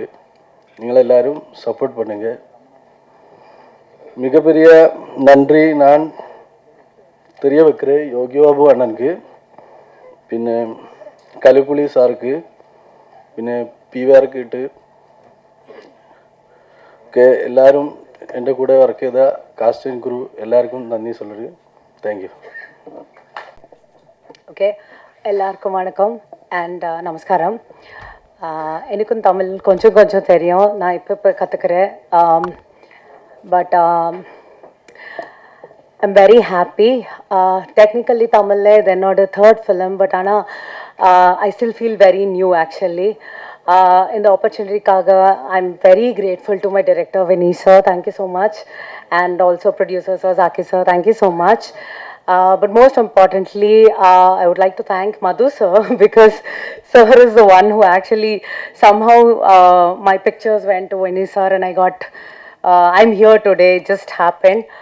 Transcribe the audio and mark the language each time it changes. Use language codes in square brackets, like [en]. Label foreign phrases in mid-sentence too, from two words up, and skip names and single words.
[ta] நீங்கள் எல்லாரும் சப்போர்ட் பண்ணுங்க. மிகப்பெரிய நன்றி நான் தெரிய வைக்கிறேன் யோகி பாபு அண்ணனுக்கு, பின்ன கலிப்புலி சாருக்கு, பின்ன பிவிஆர்கிட்டு எல்லாரும் [ml] എൻ്റെ കൂടെ വർക്ക് ചെയ്ത കാസ്റ്റ് ആൻഡ് ക്രൂ എല്ലാവർക്കും നന്ദി [ta] சொல்லுறேன். தேங்க்யூ. ஓகே, எல்லாருக்கும் வணக்கம் அண்ட் நமஸ்காரம். எனக்கும் தமிழ் கொஞ்சம் கொஞ்சம் தெரியும், நான் இப்போ கற்றுக்கிறேன். [en] But I'm very happy. Technically [ta] தமிழில் இது என்னோட [en] third film, but ஆனால் I still feel very new actually. In the opportunity kaga, I'm very grateful to my director Vinesh sir, thank you so much, and also producer sir Zaki sir, thank you so much. But most importantly, I would like to thank Madhu sir because sir is the one who actually somehow my pictures went to Vinesh sir and I got I'm here today, it just happened.